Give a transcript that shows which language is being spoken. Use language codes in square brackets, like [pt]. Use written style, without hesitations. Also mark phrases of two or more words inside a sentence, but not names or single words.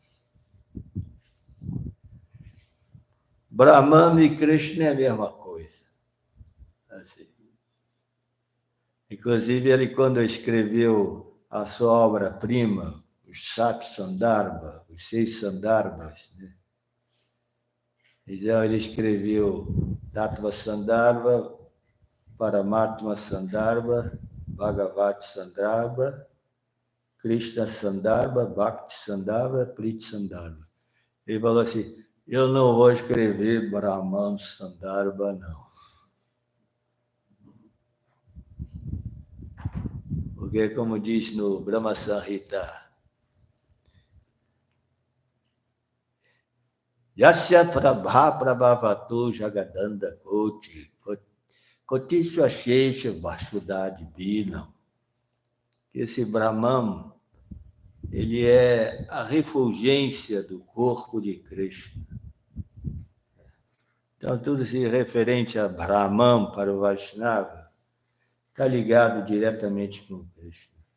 [pt] Brahman e Krishna é a mesma coisa. Assim. Inclusive, ele, quando escreveu a sua obra-prima, os Sat Sandarbha, os 6 Sandarbhas, né? Então, ele escreveu Tattva Sandarbha, Paramatma Sandarbha, Bhagavati Sandarbha, Krishna Sandarbha, Bhakti Sandarbha, Priti Sandarbha. Ele falou assim: eu não vou escrever Brahman Sandarbha, não. Porque, como diz no Brahma Samhita, [sa] यस्य प्रभा प्रभवतु जगदण्ड कोटि कोटिश शेष वसुदादि बिनम्. [pt] Esse Brahman ele é a refulgência do corpo de Krishna. Então, tudo isso referente a Brahman para o Vaishnava está ligado diretamente com Krishna.